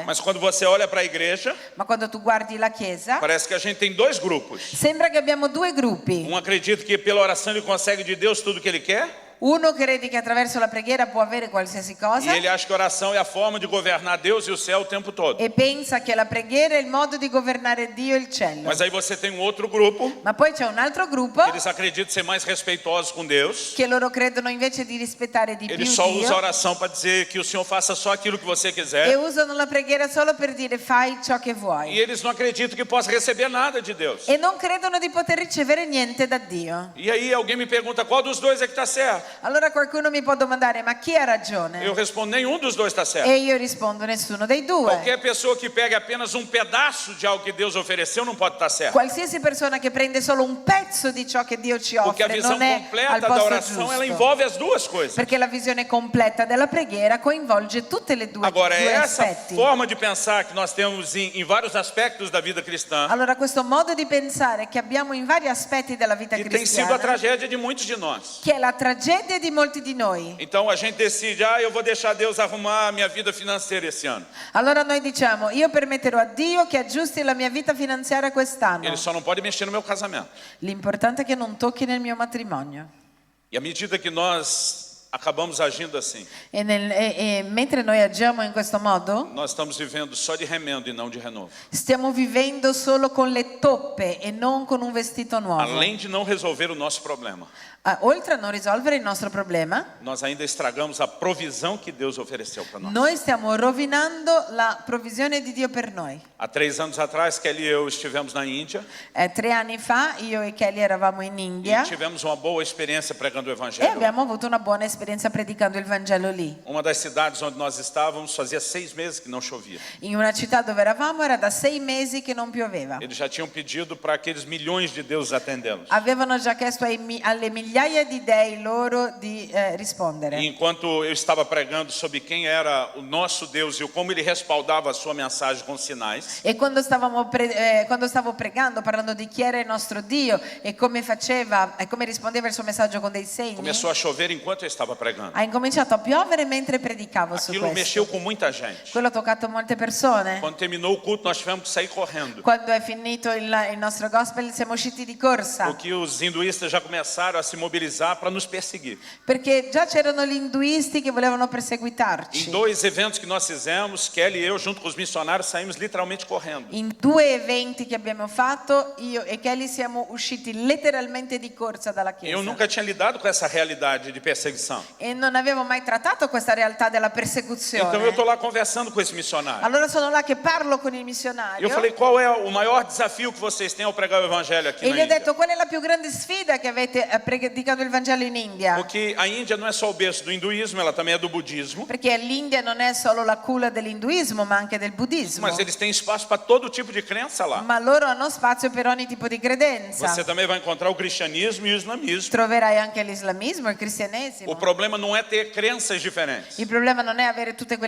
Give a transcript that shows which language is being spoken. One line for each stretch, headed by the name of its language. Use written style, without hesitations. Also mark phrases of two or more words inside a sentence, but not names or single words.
Portuguese: Mas quando você olha para a igreja,
Italian: Ma quando tu guardi la Chiesa,
Portuguese: parece que a gente tem dois grupos.
Italian: sembra che abbiamo due gruppi.
Portuguese: Um acredita que pela oração ele consegue de Deus tudo o que ele quer.
Italian: Uno crede che attraverso la preghiera può avere qualsiasi
Portuguese: E
Italian: cosa
Portuguese: ele acha que a oração é a forma de governar Deus e o céu o tempo todo.
Italian: e pensa che la preghiera è il modo di governare Dio e il cielo.
Portuguese: Mas aí você tem um outro grupo,
Italian: Ma poi c'è un altro gruppo
Portuguese: que eles acreditam ser mais respeitosos com Deus.
Italian: che loro credono invece di rispettare di più
Portuguese: Eles só usam a
Italian: Dio
Portuguese: oração para dizer que o Senhor faça só aquilo que você
Italian: e
Portuguese: quiser.
Italian: usano la preghiera solo per dire fai ciò che
Portuguese: E
Italian: vuoi.
Portuguese: eles não acreditam que possa receber nada de Deus.
Italian: E non credono di poter ricevere niente da Dio.
Portuguese: E aí alguém me pergunta qual dos dois é que está certo.
Italian: Allora qualcuno mi può domandare ma chi ha ragione?
Portuguese: Eu respondo, nenhum dos dois está certo.
Italian: E io rispondo nessuno dei due.
Portuguese: Qualquer pessoa que pegue apenas um pedaço de algo que Deus ofereceu não pode estar certo.
Italian: Qualsiasi persona che prende solo un pezzo di ciò che Dio ci
Portuguese: Porque a
Italian: offre
Portuguese: visão
Italian: non è al
Portuguese: completa da
Italian: posto
Portuguese: oração, ela
Italian: giusto.
Portuguese: envolve as duas coisas.
Italian: Perché la visione completa della preghiera coinvolge tutte le due,
Portuguese: Agora, é
Italian: due
Portuguese: essa
Italian: aspetti.
Portuguese: forma de pensar que nós temos em vários aspectos da vida cristã
Italian: Allora questo modo di pensare che abbiamo in vari aspetti della vita
Portuguese: que tem sido a
Italian: cristiana,
Portuguese: tragédia de muitos de nós.
Italian: che è la tragedia di molti di noi.
Portuguese: Então a gente decide, eu vou deixar Deus arrumar a minha vida financeira esse ano.
Italian: Allora noi diciamo, io permetterò a Dio che aggiusti la mia vita finanziaria quest'anno.
Portuguese: Ele só não pode mexer no meu casamento.
Italian: L'importante è che non tocchi nel mio matrimonio.
Portuguese: E à medida que nós acabamos agindo assim,
Italian: E mentre noi agiamo in questo modo,
Portuguese: nós estamos vivendo só de remendo e não de renovo.
Italian: stiamo vivendo solo con le toppe e non con un vestito nuovo.
Portuguese: Além de não resolver o nosso problema,
Italian: Oltre a non risolvere il nostro problema,
Portuguese: nós ainda estragamos a provisão que Deus ofereceu para nós.
Italian: noi stiamo rovinando la provvisione di Dio per noi.
Portuguese: Há 3 anos atrás, Kelly e eu estivemos na Índia
Italian: 3 anni fa io e Kelly eravamo in India
Portuguese: e tivemos uma boa experiência pregando o
Italian: e
Portuguese: Evangelho.
Italian: abbiamo avuto una buona esperienza predicando il Vangelo lì.
Portuguese: Uma das cidades onde nós estávamos fazia 6 meses que não chovia.
Italian: In una città dove eravamo era da 6 mesi che non pioveva.
Portuguese: Eles já tinham pedido para aqueles milhões de deuses atendê-los.
Italian: Avevano già chiesto alle migliaia di dei loro di rispondere.
Portuguese: E enquanto eu estava pregando sobre quem era o nosso Deus e como ele respaldava a sua mensagem com sinais,
Italian: E quando stavo pregando, parlando di chi era il nostro Dio e come faceva e come rispondeva il suo messaggio con dei segni,
Portuguese: começou a chover enquanto eu estava pregando.
Italian: ha incominciato a piovere mentre predicavo su
Portuguese: Aquilo
Italian: questo.
Portuguese: mexeu com muita gente.
Italian: Quello ha toccato molte persone.
Portuguese: Quando terminou o culto, nós tivemos que sair correndo,
Italian: Quando è finito il nostro gospel siamo usciti di corsa
Portuguese: porque os hinduístas já começaram a se mobilizar para nos perseguir.
Italian: perché già c'erano gli induisti che volevano
Portuguese: Em
Italian: perseguitarci.
Portuguese: 2 eventos que nós fizemos, Kelly e eu, junto com os missionários, saímos literalmente correndo.
Italian: In 2 eventi che abbiamo fatto, io e Kelly siamo usciti letteralmente di corsa dalla
Portuguese: Eu
Italian: chiesa.
Portuguese: nunca tinha lidado com essa realidade de perseguição.
Italian: E non avevo mai trattato questa realtà della
Portuguese: Então eu
Italian: persecuzione.
Portuguese: estou lá conversando com esse missionário.
Italian: Allora sono là che parlo con il
Portuguese: E
Italian: missionario
Portuguese: eu falei, qual é o maior desafio que vocês têm ao pregar o evangelho aqui
Italian: e
Portuguese: na
Italian: gli ho
Portuguese: Índia?
Italian: detto qual è la più grande sfida che avete predicando il Vangelo in India.
Portuguese: Porque a Índia não é só o berço do hinduísmo, ela também é do budismo.
Italian: Perché l'India non è solo la culla dell'induismo ma anche del buddismo.
Portuguese: Mas eles têm espaço para todo tipo de crença lá.
Italian: Ma loro hanno spazio per ogni tipo di credenza.
Portuguese: Você também vai encontrar o cristianismo e o islamismo.
Italian: Troverai anche l'islamismo, il cristianesimo.
Portuguese: O problema não é ter crenças diferentes.
Italian: Il problema non è avere tutte quelle